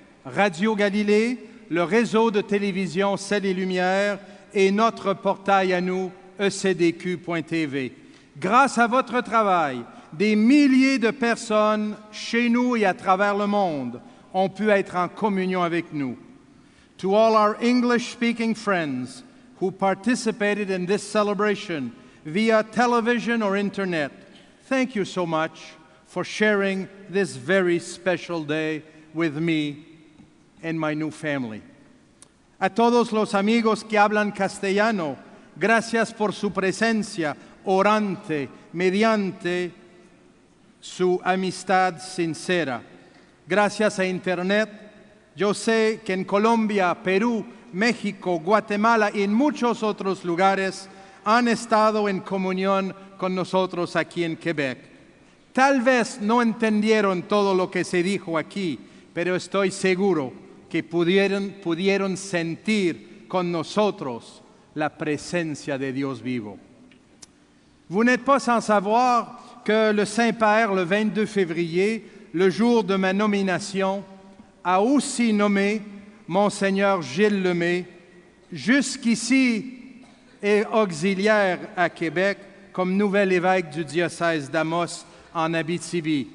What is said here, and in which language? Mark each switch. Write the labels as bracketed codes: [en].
[fr] Radio Galilée, le réseau de télévision Ciel et Lumière et notre portail à nous, ecdq.tv. Grâce à votre travail, des milliers de personnes chez nous et à travers le monde ont pu être en communion avec nous. [en] To all our English-speaking friends who participated in this celebration via television or internet, thank you so much for sharing this very special day with me and my new family. [es] A todos los amigos que hablan castellano, gracias por su presencia orante mediante su amistad sincera. Gracias a Internet, yo sé que en Colombia, Perú, México, Guatemala y en muchos otros lugares han estado en comunión con nosotros aquí en Quebec. Tal vez no entendieron todo lo que se dijo aquí, pero estoy seguro que pudieron sentir con nosotros la presencia de Dios vivo. [fr] Vous n'êtes pas sans savoir que le Saint-Père, le 22 février, le jour de ma nomination, a aussi nommé Monseigneur Gilles Lemay, jusqu'ici et auxiliaire à Québec, comme nouvel évêque du diocèse d'Amos en Abitibi.